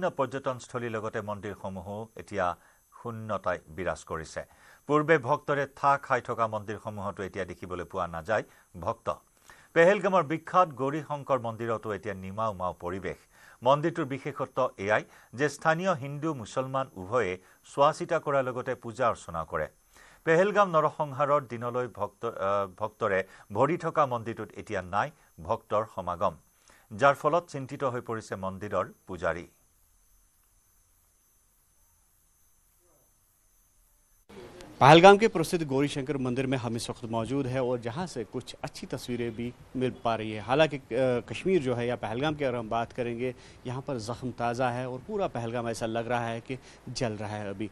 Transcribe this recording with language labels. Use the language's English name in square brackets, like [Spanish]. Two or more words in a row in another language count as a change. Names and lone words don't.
[Assamese] পৰ্যটনস্থলীৰ লগতে মন্দিৰসমূহো এতিয়া শূন্যতাই বিৰাজ কৰিছে পূৰ্বে ভক্তৰে ঠাহ খাই থকা মন্দিৰসমূহতো এতিয়া দেখিবলৈ পোৱা নাযায় ভক্ত পেহেলগামৰ বিখ্যাত গৌৰী শংকৰ মন্দিৰতো এতিয়া নিমাও মাও পৰিৱেশ মন্দিৰটোৰ বিশেষত্ব এয়াই যে স্থানীয় হিন্দু মুছলমান উভয়ে চোৱা চিতা কৰাৰ লগতে পূজা অৰ্চনা কৰে। পেহেলগাম নৰসংহাৰৰ দিনলৈ ভক্তৰে ভৰি থকা মন্দিৰটোত এতিয়া নাই ভক্তৰ সমাগম, যাৰ ফলত চিন্তিত হৈ পৰিছে মন্দিৰৰ পূজাৰী। [Hindi] पहलगाम के प्रसिद्ध गौरी शंकर मंदिर में हम इस वक्त मौजूद है और जहां से कुछ अच्छी तस्वीरें भी मिल पा रही है। हालांकि कश्मीर जो है या पहलगाम की अगर हम बात करेंगे, यहाँ पर ज़ख्म ताज़ा है और पूरा पहलगाम ऐसा लग रहा है कि जल रहा है अभी।